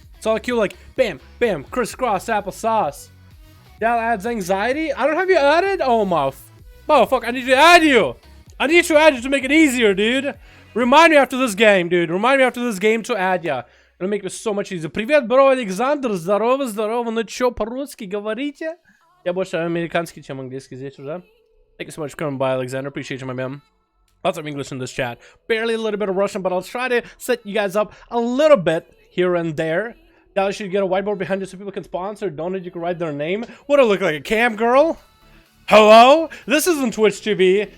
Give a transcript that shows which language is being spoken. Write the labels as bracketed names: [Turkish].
[English] So I'll queue like bam, bam, crisscross applesauce. That adds anxiety. I don't have you added. Oh my, fuck! I need to add you. I need to add you to make it easier, dude. Remind me after this game, dude. Remind me after this game to add ya. It'll make it so much easier. [Russian] Привет, бро, Александр. Здорово, здорово. Ну чё, по-русски говорите? Я больше американский, чем английский здесь уже. [English] Thank you so much for coming by, Alexander. Appreciate you, my man. Lots of English in this chat. Barely a little bit of Russian, but I'll try to set you guys up a little bit here and there. Now you should get a whiteboard behind you so people can sponsor, donate, you can write their name. What do I look like, a cam girl? Hello? This isn't Twitch TV.